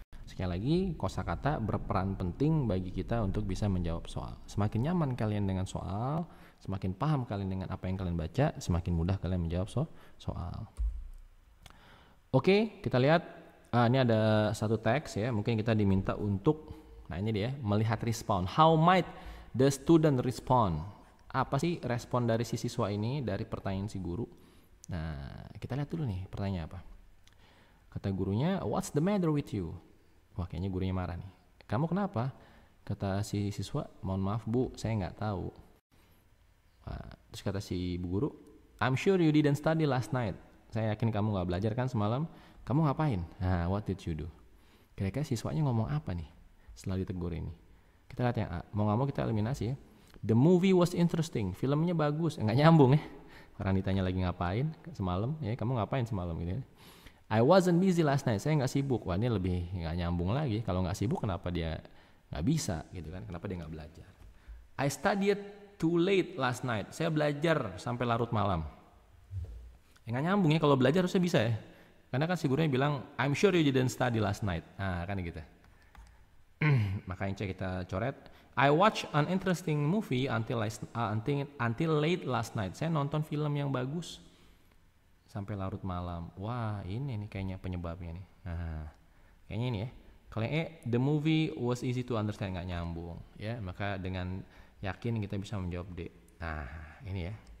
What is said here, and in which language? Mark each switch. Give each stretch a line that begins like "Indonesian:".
Indonesian: Sekali lagi, kosakata berperan penting bagi kita untuk bisa menjawab soal. Semakin nyaman kalian dengan soal, semakin paham kalian dengan apa yang kalian baca, semakin mudah kalian menjawab soal. Oke, kita lihat. Ini ada satu teks ya. Mungkin kita diminta untuk, nah ini dia, melihat respon.
English: How might the student respond?
Indonesian: Apa sih respon dari si siswa ini dari pertanyaan si guru? Nah, kita lihat dulu nih pertanyaannya apa. Kata gurunya, what's the matter with you? Wah, kayaknya gurunya marah nih. Kamu kenapa? Kata si siswa, mohon maaf bu, saya nggak tahu.
English: Terus kata si bu guru, I'm sure you didn't study last night.
Indonesian: Saya yakin kamu nggak belajar kan semalam. Kamu ngapain? What did you do? Kira-kira siswanya ngomong apa nih setelah ditegur ini? Kita lihat yang A. Mau nggak mau kita eliminasi ya.
English: The movie was interesting.
Indonesian: Filmnya bagus. Nggak nyambung ya. Orang ditanya lagi ngapain semalam. Ya, kamu ngapain semalam gitu ya. I wasn't busy last night. Saya nggak sibuk. Wah, ini lebih nggak nyambung lagi. Kalau nggak sibuk kenapa dia nggak bisa gitu kan? Kenapa dia nggak belajar?
English: I studied too late last night. Saya belajar sampai larut malam.
Indonesian: Nggak nyambung ya. Kalau belajar harusnya bisa ya. Karena kan si gurunya bilang, I'm sure you didn't study last night. Kan gitu.
English: Makanya kita coret. I watched an interesting movie until late last night.
Indonesian: Saya nonton film yang bagus sampai larut malam. Wah, ini nih kayaknya penyebabnya nih. Kayaknya ini ya. Kalau yang the movie was easy to understand, nggak nyambung. Ya, maka dengan yakin kita bisa menjawab D. Ini ya.